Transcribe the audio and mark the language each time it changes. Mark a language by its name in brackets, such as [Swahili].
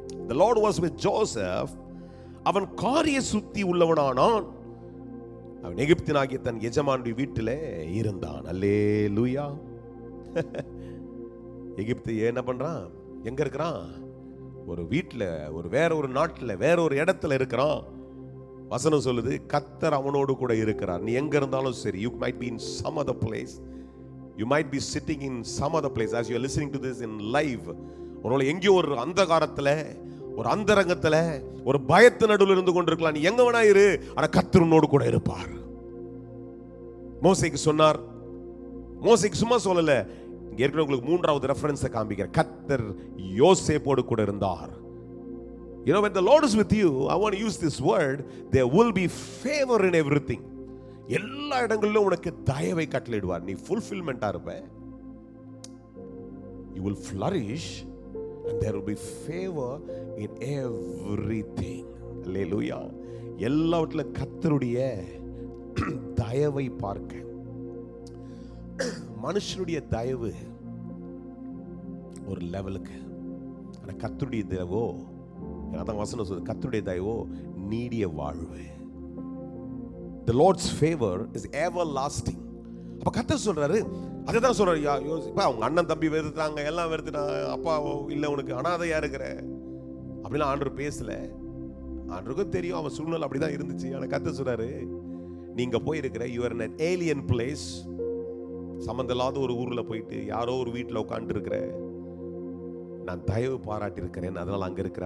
[English] The Lord was with Joseph. [Tamil] அவன் காரிய சுத்தி உள்ளவனானான், அவன் எகிப்தினாகிய தன் எஜமானுடைய வீட்டிலே இருந்தான். அல்லேலூயா. எகிப்து என்ன பண்றான்? எங்க இருக்கிறான்? ஒரு வீட்டில், வேற ஒரு நாட்டில், வேற ஒரு இடத்துல இருக்கிறான். வசனம் சொல்லுது, கர்த்தர் அவனோடு கூட இருக்கிறார். நீ எங்க இருந்தாலும் சரி, [English] you might be in some other place, you might be sitting in some other place as you are listening to this in live. [Tamil] ஒருவேளை எங்கேயோ ஒரு அந்தகாரத்துல, ஒரு அந்தரங்கத்துல, ஒரு பயத்து நடுவில் இருந்து கொண்டிருக்கலாம். நீ எங்க வேணா இரு, ஆனா கர்த்தர் உன்னோடு கூட இருப்பார். மோசேக்கு சொன்னார். மோசேக்கு சும்மா சொல்லல, ஏற்கனவே உங்களுக்கு மூன்றாவது ரெஃபரன்ஸை காண்பிக்கிறேன். கர்த்தர் யோசேப்போடு கூட இருந்தார். [English] You know, when the Lord is with you, I want to use this word, there will be favor in everything. [Tamil] எல்லா இடங்களிலும் உனக்கு தயவை கட்டளையிடுவார். நீ ஃபுல்ஃபில்மெண்டா இருப்ப. [English] You will flourish and there will be favor in everything. Hallelujah. [Tamil] எல்லாவற்றிலும் கர்த்தருடைய தயவை பார்க்க. மனுஷனுடைய தயவு ஒரு லெவலுக்கு, ஆனா கர்த்தருடைய தயவோ, அதான் வசனம் சொல்லுது, கர்த்தருடைய தயவோ நீடிய வாழ்வு. [English] The Lord's favor is everlasting. [Tamil] அப்ப கர்த்தர் சொல்றாரு, அதுதான் சொல்றாரு. இப்ப அவங்க அண்ணன் தம்பி வெறுத்தாங்க, எல்லாம் வெறுத்துட்டாங்க, அப்பா இல்ல உனக்கு அனாதையா இருக்கிற அப்படிலாம் ஆண்டவர் பேசல. ஆண்டவருக்கும் தெரியும் அவன் சூழ்நிலை அப்படிதான் இருந்துச்சு. ஆனா கர்த்தர் சொல்றாரு, நீங்க போயிருக்கிற [English] you are in an alien place, [Tamil] சம்பந்தம் இல்லாத ஒரு ஊர்ல போயிட்டு யாரோ ஒரு வீட்டில் உட்காந்து இருக்கிற, நான் தயவு பாராட்டி இருக்கிறேன், அதனால அங்க இருக்கிற.